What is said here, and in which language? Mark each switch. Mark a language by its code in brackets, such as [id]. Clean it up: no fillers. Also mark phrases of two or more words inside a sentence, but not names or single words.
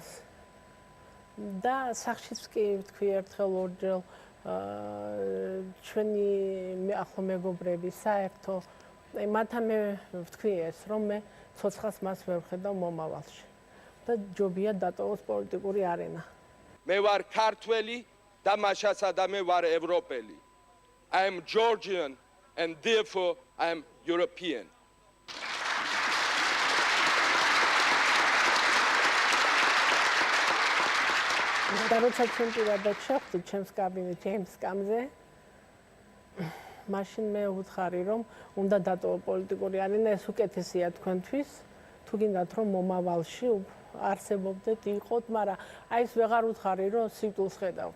[ka] და სახშიც კი ვთქვი ერთხელ ორჯერ ჩვენი ახლო მეგობრები საერთო მათთან მე ვთქვი ეს რომ მე ცოცხალს მას ვერ ხედავ მომავალში და ჯობია დატოვოს პოლიტიკური არენა. მე ვარ ქართველი და მაშასადა მე ვარ ევროპელი. [en] I am Georgian and therefore I am European. [ka] და როცა ჩვენ პირადად შევხვდით ჩემს კაბინეტში ჩემს სკამზე მაშინ მე ვუთხარი რომ უნდა დატოვო პოლიტიკური არენა ეს უკეთესია თქვენთვის თუ გინდათ რომ მომავალში არსებობდეთ იყოთ მაგრამ აი ეს ვეღარ ვუთხარი რომ სიტულს ხედავთ